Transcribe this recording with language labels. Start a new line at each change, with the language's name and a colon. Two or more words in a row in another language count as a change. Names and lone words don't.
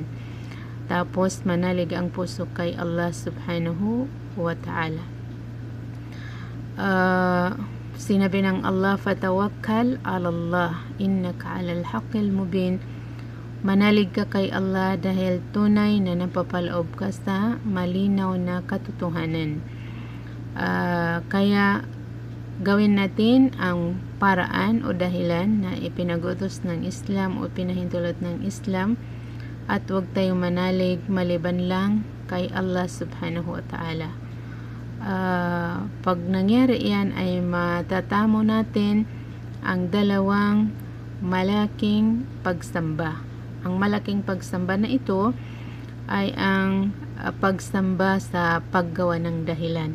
Filipino: Tapos manalig ang puso kay Allah
Arabic: سبحانه وتعالى.
Filipino: Sinabi ng Allah,
Arabic: فتوكل على الله إنك على الحق المبين,
Filipino: manalig ka kay Allah dahil tunay na napapaloob ka sa malinaw na katotohanan. Kaya gawin natin ang paraan o dahilan na ipinag-utos ng Islam o pinahintulot ng Islam, at huwag tayong manalig maliban lang kay Allah
Arabic: سبحانه وتعالى.
Filipino: Pag nangyari yan ay matatamo natin ang dalawang malaking pagsamba. Ang malaking pagsamba na ito ay ang pagsamba sa paggawa ng dahilan.